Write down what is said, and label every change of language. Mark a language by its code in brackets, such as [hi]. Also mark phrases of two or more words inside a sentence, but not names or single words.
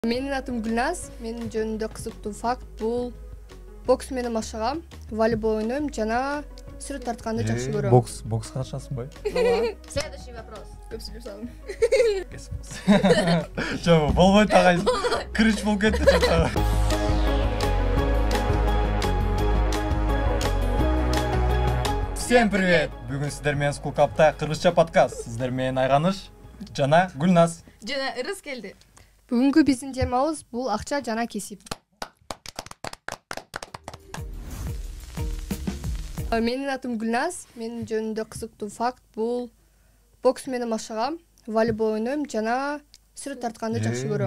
[ky] Менин атым Гүлназ. Менин жөнүндө кызыктуу факт бул бокс менен машыгам, волейбол ойнойм жана сүрөт тартканды жакшы көрөм. Бокс катышасыңбы? [ru] Следующий вопрос. [ky] Көп сүйлөп салдым. Жок, болбойт агай. Крич болуп кетти. [ru] Всем привет! [ky] Бүгүн сиздер менен School Cup'та кыргызча подкаст. Сиздер менен Айганыш жана Гүлназ. Жана Ырыс келди. Бүгүнкү биздин темабыз бул акча жана кесип. Менин атым Гүлназ. Менин жөнүндө кызыктуу факт бул бокс менен машыгам, волейбол ойнойм жана сүрөт тартканды жакшы көрөм.